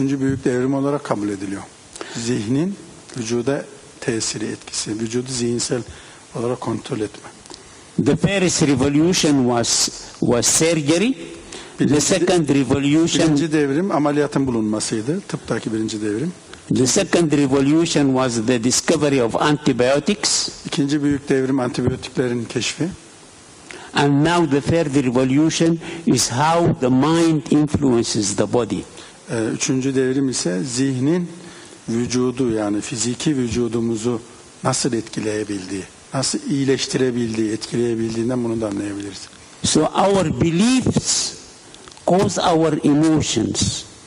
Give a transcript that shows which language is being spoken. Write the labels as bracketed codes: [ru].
[tr] büyük devrim olarak kabul ediliyor. Zihnin vücuda tesiri, etkisi, vücudu zihinsel olarak kontrol etme. [en] The first revolution was surgery. The second revolution, [tr] Birinci devrim ameliyatın bulunmasıydı. Tıptaki birinci devrim. [en] the second revolution was the discovery of antibiotics. [tr] İkinci büyük devrim antibiyotiklerin keşfi. [en] And now the third revolution is how the mind influences the body. [tr] Üçüncü devrim ise zihnin vücudu, yani fiziki vücudumuzu nasıl etkileyebildiği, nasıl iyileştirebildiği, etkileyebildiğinden bunu da anlayabiliriz. [en] So our beliefs cause our emotions.